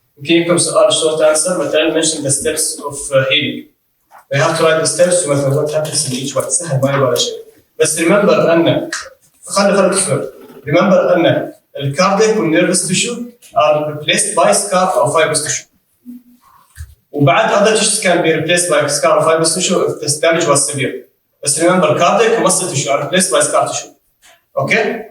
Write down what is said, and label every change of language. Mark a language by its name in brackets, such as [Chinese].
[Arabic] يمكن يكتب سؤال شورت انسر مثلا [English] mention the steps of healing. They have to write the steps مثلا what happens in each one. [Arabic] سهل ما يبغى شيء. بس remember ان خلي التصوير. [English] Remember ان الكاردياك والنيرفس tissue are replaced by scar or fibrous tissue. وبعد other tissues can be replaced by scar or fibrous tissue if the damage was severe. بس remember cardiac muscle tissue are replaced by scar tissue. Okay?